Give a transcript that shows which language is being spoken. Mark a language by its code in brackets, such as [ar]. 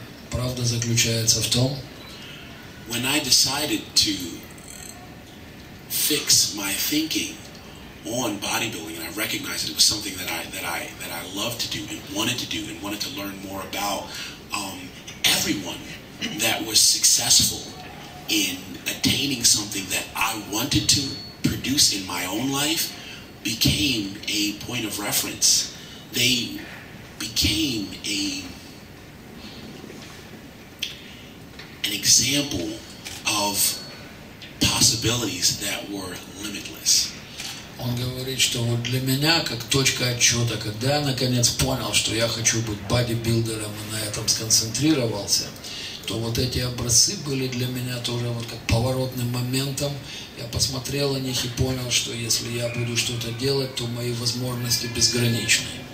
[ru] правда заключается в том, [en] when I decided to fix my thinking on bodybuilding, and I recognized that it was something that I loved to do and wanted to learn more about, everyone that was successful in attaining something that I wanted to produce in my own life became a point of reference. They became an example of possibilities that were limitless. [ru] Он говорит, что вот для меня, как точка отсчета, когда я наконец понял, что я хочу быть бодибилдером и на этом сконцентрировался, то вот эти образцы были для меня тоже вот как поворотным моментом. Я посмотрел на них и понял, что если я буду что-то делать, то мои возможности безграничны.